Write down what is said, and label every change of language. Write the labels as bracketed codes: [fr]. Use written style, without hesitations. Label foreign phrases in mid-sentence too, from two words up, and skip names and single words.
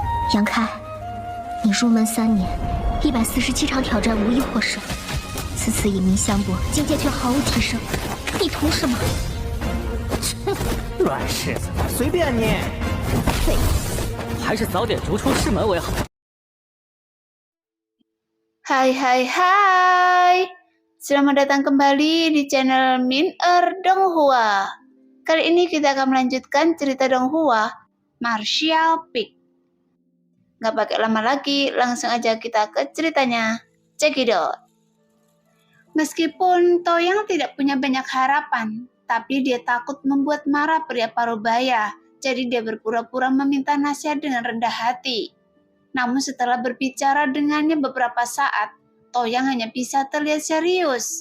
[zh] 杨开，你入门3年，147场挑战无一获胜，此次以名相搏，境界却毫无提升，你图什么？乱柿子，随便你。废物，还是早点逐出师门为好。 [id] Hai, selamat datang kembali di channel Min-er Donghua. Kali ini kita akan melanjutkan cerita Donghua, Martial Peak. Gak pakai lama lagi, langsung aja kita ke ceritanya. [en] Check it out. [id] Meskipun Toyang tidak punya banyak harapan, tapi dia takut membuat marah pria Parubaya, jadi dia berpura-pura meminta nasihat dengan rendah hati. Namun setelah berbicara dengannya beberapa saat, Toyang hanya bisa terlihat serius.